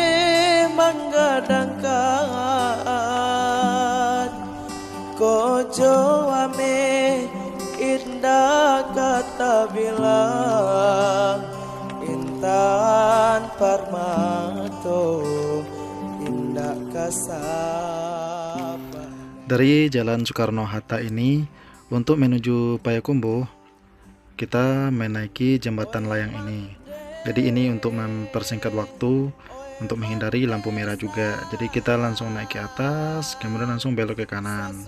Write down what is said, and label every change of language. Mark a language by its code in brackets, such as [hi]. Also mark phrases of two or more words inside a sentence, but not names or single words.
[min] manggadangkan kojo ame indah kata bilang Intan Parmato indah kasaba. [id] Dari Jalan Soekarno-Hatta ini untuk menuju Payakumbuh kita menaiki jembatan layang ini. Jadi ini untuk mempersingkat waktu, untuk menghindari lampu merah juga. Jadi kita langsung naik ke atas, kemudian langsung belok ke kanan.